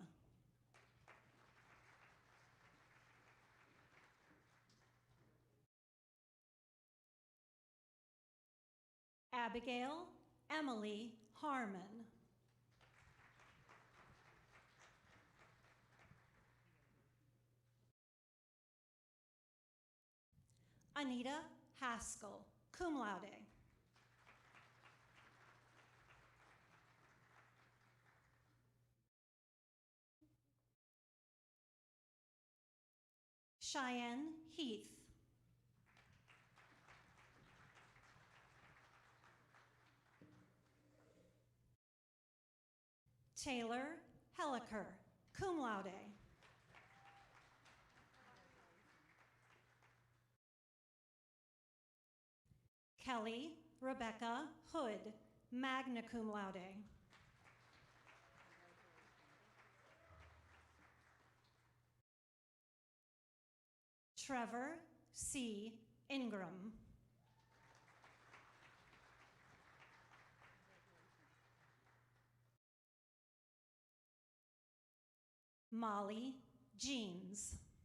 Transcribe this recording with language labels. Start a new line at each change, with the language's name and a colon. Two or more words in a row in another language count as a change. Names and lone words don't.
English: Abigail Emily Harmon. Anita Haskell,
Latin: cum laude.
English: Cheyenne Heath. Taylor Helliker,
Latin: cum laude.
English: Kelly Rebecca Hood,
Latin: magna cum laude.
English: Trevor C. Ingram. Molly Jeans.